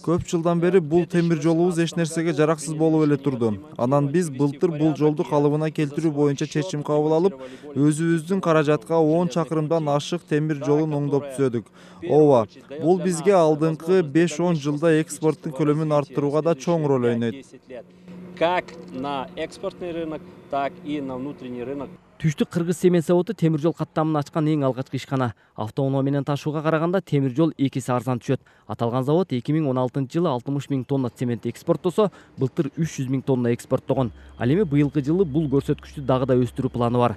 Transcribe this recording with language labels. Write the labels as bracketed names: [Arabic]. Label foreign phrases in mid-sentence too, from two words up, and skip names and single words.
[Kyrgyz] Көп жылдан бери бул темир жолубуз эч нерсеге жараксыз болуп эле турду. Анан биз былтыр бул жолду калыбына келтирүү боюнча чечим кабыл алып, өзүбүздүн каражатка 10 чакырымдан ашык темир жолун оңдоп түзөдүк. Ооба, бул бизге алдыңкы 5-10 жылда экспорттун көлөмүн арттырууга да чоң роль ойнойт. [Russian] Как на экспортный рынок, так и на внутренний рынок. [Kyrgyz] Түштүк Кыргыз семен заводу темир жол каттамын ачкан эң алгачкы ишкана. Автоунаа менен ташууга караганда темир жол 2 эсе арзан түшөт. Аталган завод 2016-жылы 60 000 тонна цемент экспорттосо, былтыр 300 000 тонна экспорттогон. Ал эми быйылкы жылы бул көрсөткүчтү дагы да өстүрүү планы бар.